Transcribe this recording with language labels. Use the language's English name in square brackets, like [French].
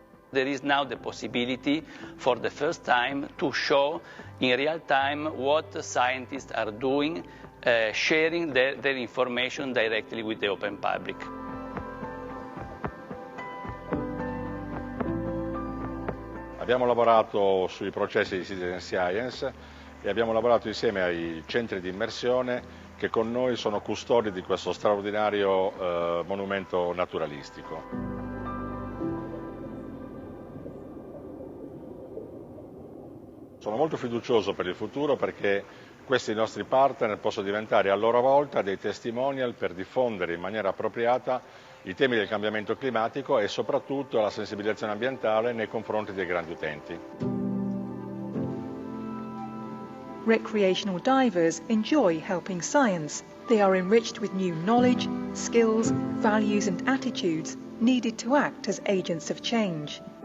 [English] There is now the possibility for the first time to show in real time what scientists are doing, sharing their information directly with the open public. [Italian] Abbiamo lavorato sui processi di citizen science e abbiamo lavorato insieme ai centri di immersione che con noi sono custodi di questo straordinario monumento naturalistico. Sono molto fiducioso per il futuro perché questi nostri partner possono diventare a loro volta dei testimonial per diffondere in maniera appropriata i temi del cambiamento climatico e soprattutto la sensibilizzazione ambientale nei confronti dei grandi utenti. [English] Recreational divers enjoy helping science. They are enriched with new knowledge, skills, values and attitudes needed to act as agents of change.